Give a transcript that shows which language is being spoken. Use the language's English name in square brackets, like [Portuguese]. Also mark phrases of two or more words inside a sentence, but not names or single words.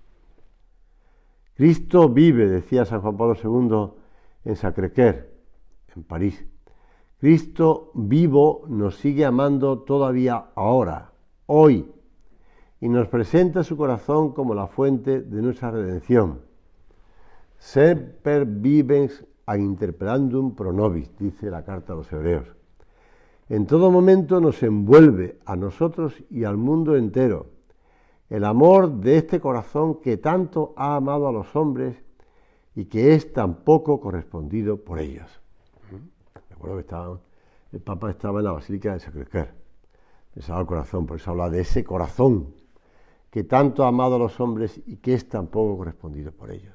[Spanish] Cristo vive, decía San Juan Pablo II en Sacré-Cœur, en París. Cristo vivo nos sigue amando todavía ahora, hoy, y nos presenta su corazón como la fuente de nuestra redención. [Latin] Semper vivens ad interpellandum pro nobis, [Spanish] dice la carta a los Hebreos. En todo momento nos envuelve a nosotros y al mundo entero el amor de este corazón que tanto ha amado a los hombres y que es tan poco correspondido por ellos. Recuerdo que el Papa estaba en la Basílica de Sacré-Cœur, le Sagrado Corazón, por eso habla de ese corazón que tanto ha amado a los hombres y que es tan poco correspondido por ellos.